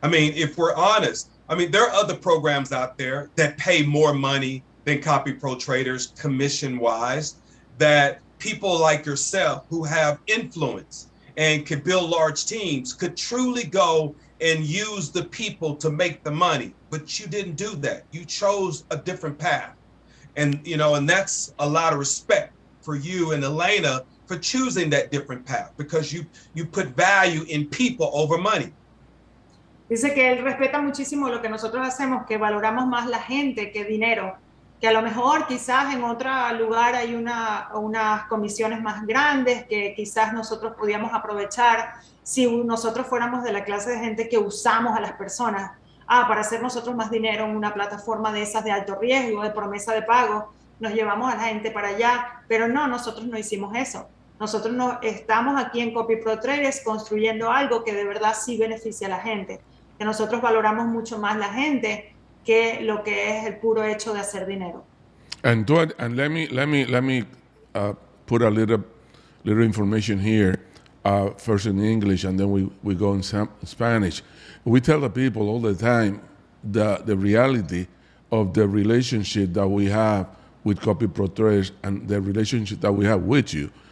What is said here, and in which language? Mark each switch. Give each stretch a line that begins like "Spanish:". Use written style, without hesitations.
English: I mean, if we're honest, there are other programs out there that pay more money than copyprotraders commission-wise, that people like yourself who have influence and can build large teams could truly go and use the people to make the money. But you didn't do that. You chose a different path. And, and that's a lot of respect for you and Elena for choosing that different path, because you put value in people over money.
Spanish: Dice que él respeta muchísimo lo que nosotros hacemos, que valoramos más la gente que dinero, que a lo mejor quizás en otro lugar hay unas comisiones más grandes que quizás nosotros podíamos aprovechar si nosotros fuéramos de la clase de gente que usamos a las personas para hacer nosotros más dinero en una plataforma de esas de alto riesgo, de promesa de pago. nos llevamos a la gente para allá, pero no, nosotros no hicimos eso. Nosotros estamos aquí en copyprotraders construyendo algo que de verdad sí beneficia a la gente, que nosotros valoramos mucho más la gente que lo que es el puro hecho de hacer dinero.
English: And let me put a little information here, first in English, and then we go in Spanish. We tell the people all the time the reality of the relationship that we have with copyprotraders and the relationship that we have with you.